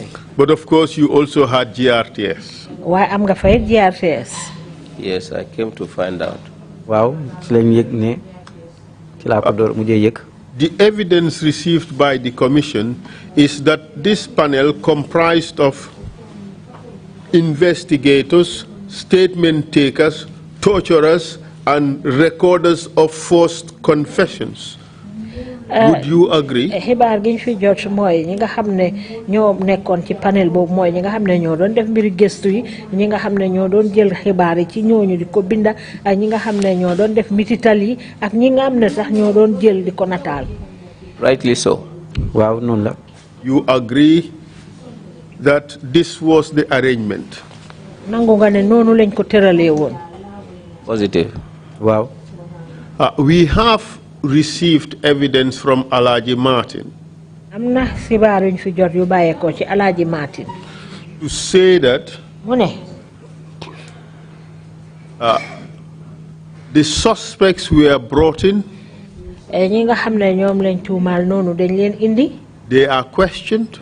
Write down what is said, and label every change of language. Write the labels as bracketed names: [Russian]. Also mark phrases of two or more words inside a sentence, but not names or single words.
[English] But of course you also had GRTS. [Wolof] Why am nga fa GRTS? [English] Yes, I came to find out. [Wolof] Wow, ci lañ yek ne ci la ko door mujjé yek. [English] The evidence received by the commission is that this panel comprised of investigators, statement takers, torturers and recorders of forced confessions. Would you agree? [Wolof] Xibaar giñ fi jot moy ñi nga xamne ñoo nekkon ci panel bobu moy ñi nga xamne ñoo doon def mbiri gëstu yi ñi nga xamne ñoo doon jël xibaar yi ci ñooñu di ko binda ak ñi nga xamne ñoo doon def mitital yi ak ñi nga xamne sax ñoo doon jël di ko natal. [English] Rightly so. [Wolof] Waaw non la. [English] You agree that this was the arrangement? Positive. Wow. We have received evidence from Alaji Martin to say that the suspects were brought in, they are questioned.